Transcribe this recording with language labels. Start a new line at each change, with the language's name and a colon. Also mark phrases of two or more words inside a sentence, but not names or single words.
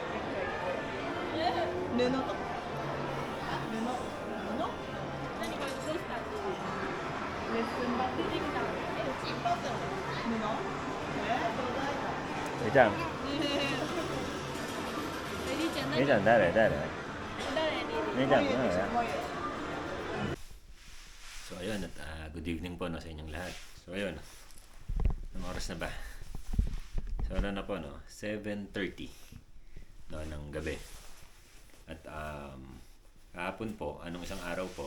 Japanese: 布とか。布。レッスンバッテリーみたいな。布？りちゃん。りちゃん誰？
Filipino: りちゃん So ayun at
English: good evening
Filipino: po no, sa inyong lahat. So ayun. Anong oras na ba? So ano na po no? 7:30 no, ng gabi. At kahapon po, anong isang araw po?